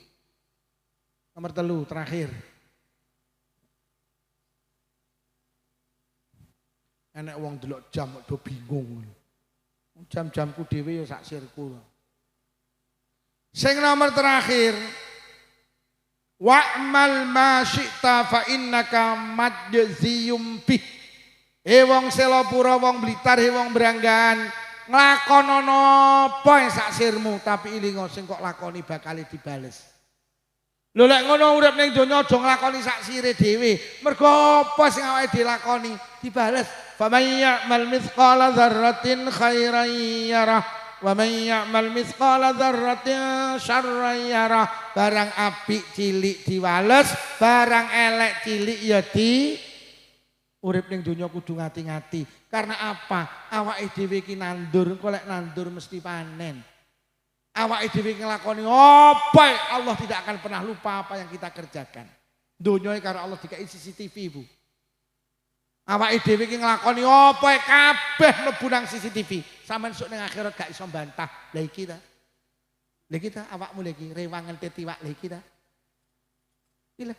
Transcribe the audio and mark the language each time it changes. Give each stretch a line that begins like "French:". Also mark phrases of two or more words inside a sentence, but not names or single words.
Javanese: Nomor 3 terakhir. Enek wong delok jam kok do bingung. Jam-jamku dhewe ya sak sirku. Sing nomor terakhir.
Arabic: واعمل ما شئت فإنك مجزي به.
Javanese: Wong Selopura, wong Blitar, wong Branggan, nglakonono apa sak sirmu tapi ilingo sing kok lakoni bakal dibales. Lho lek ngono urip ning donya aja nglakoni sak sire dhewe. Mergo apa sing awake dilakoni dibales.
Arabic: فمن يعمل مثقال ذرة خيرا يره ومن يعمل مثقال ذرة شرا يره.
Javanese: Barang apik cilik diwales, barang elek cilik ya urip ning donya kudu ngati-ngati.
Indonesian: Karena apa?
Javanese: Awake dhewe iki nandur, engko lek nandur mesti panen. Awake dhewe nglakoni apa
Indonesian: Allah tidak akan pernah lupa apa yang kita kerjakan.
Javanese: Donya karo Allah dikai CCTV, Bu. Awake dhewe iki nglakoni apa kabeh mlebu nang CCTV. Sampeyan sok ning akhirat gak iso bantah. Lah iki ta. Lah iki ta awakmu lha iki rewangen tetiwak lha iki ta. Iki lho.